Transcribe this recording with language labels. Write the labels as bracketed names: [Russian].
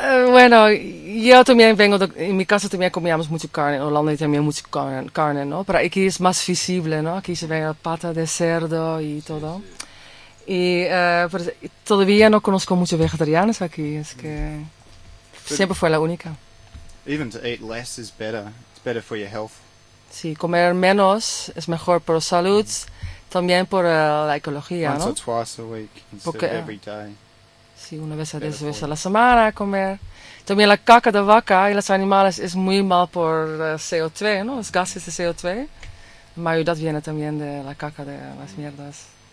[Spanish] Bueno, yo también vengo, en mi casa también comíamos mucho carne, en Holanda también mucho carne, ¿no? Pero aquí es más visible, ¿no? Aquí se ve la pata de cerdo y todo. Sí, sí. Y todavía no conozco muchos vegetarianos aquí, es que siempre fue la única. [English] Even to eat less is better, it's better for your health. [Spanish] Sí, comer menos es mejor por salud, también por la ecología, [English] once [Spanish] ¿no? [English] Once or twice a week instead of every day. [Spanish] Sí, una vez a 10 veces a la semana comer. También la caca de vaca y los animales es muy mal por CO2, ¿no? Los gases de CO2. Pero eso viene también de la caca de las mierdas.